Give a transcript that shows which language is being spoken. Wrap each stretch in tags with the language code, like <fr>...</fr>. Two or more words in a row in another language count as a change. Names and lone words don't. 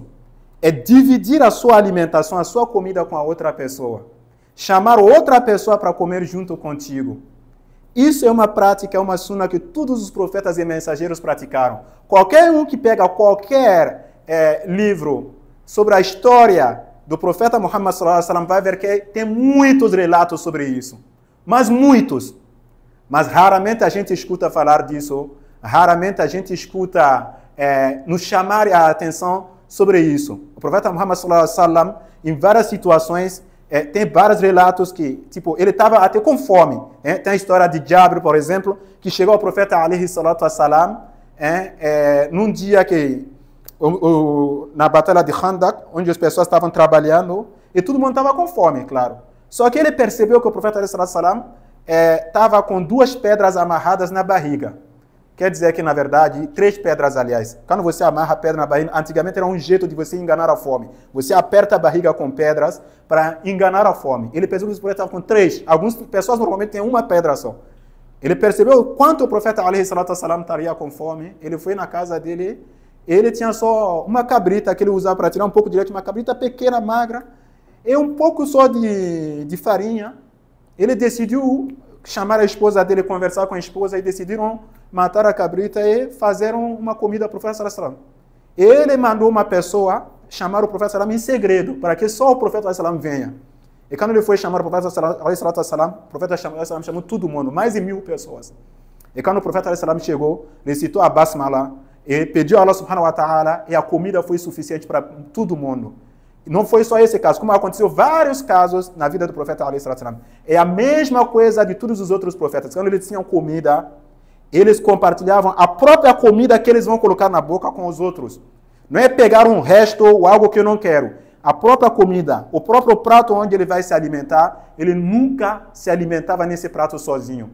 <pt>É dividir a sua alimentação, a sua comida com a outra pessoa. Chamar outra pessoa para comer junto contigo. Isso é uma prática, é uma sunna que todos os profetas e mensageiros praticaram. Qualquer um que pega qualquer livro sobre a história do profeta Muhammad</pt> <ar>صلى الله عليه وسلم,</ar> <pt>vai ver que tem muitos relatos sobre isso. Mas muitos. Mas raramente a gente escuta falar disso. Raramente a gente escuta nos chamar a atenção sobre isso. O profeta Muhammad</pt> <ar>صلى الله عليه وسلم,</ar> <pt>em várias situações, tem vários relatos que, tipo, ele estava até com fome. Tem a história de Jabir, por exemplo, que chegou ao profeta</pt> <ar>عليه الصلاة والسلام,</ar> <pt>num dia que, na batalha de Khandak, onde as pessoas estavam trabalhando, e todo mundo estava com fome, claro. Só que ele percebeu que o profeta</pt> <ar>عليه الصلاة والسلام</ar> <pt>estava com 2 pedras amarradas na barriga. Quer dizer que, na verdade, 3 pedras, aliás. Quando você amarra a pedra na barriga, antigamente era um jeito de você enganar a fome. Você aperta a barriga com pedras para enganar a fome. Ele percebeu que o profeta estava com 3. Algumas pessoas normalmente têm 1 pedra só. Ele percebeu quanto o profeta</pt> <ar>عليه الصلاة والسلام</ar> <pt>estaria com fome. Ele foi na casa dele. Ele tinha só uma cabrita que ele usava para tirar um pouco de leite, uma cabrita pequena, magra, e um pouco só de farinha. Ele decidiu chamar a esposa dele, conversar com a esposa, e decidiram matar a cabrita e fazeram uma comida para o profeta</pt> <ar>صلى الله عليه وسلم.</ar> <pt>Ele mandou uma pessoa chamar o profeta</pt> <ar>صلى الله عليه وسلم</ar> <pt>em segredo, para que só o profeta</pt> <ar>صلى الله عليه وسلم</ar> <pt>venha. E quando ele foi chamar o profeta</pt> <ar>صلى الله عليه وسلم,</ar> <pt>o profeta</pt> <ar>صلى الله عليه وسلم</ar> <pt>chamou todo mundo, mais de 1000 pessoas. E quando o profeta</pt> <ar>صلى الله عليه وسلم</ar> <pt>chegou, recitou a basmala, e pediu a Allah</pt> <ar>سبحانه وتعالى,</ar> <pt>e a comida foi suficiente para todo mundo. Não foi só esse caso, como aconteceu vários casos na vida do profeta</pt> <ar>عليه وسلم.</ar> <pt>É a mesma coisa de todos os outros profetas. Quando eles tinham comida, eles compartilhavam a própria comida que eles vão colocar na boca com os outros. Não é pegar um resto ou algo que eu não quero. A própria comida, o próprio prato onde ele vai se alimentar, ele nunca se alimentava nesse prato sozinho.</pt>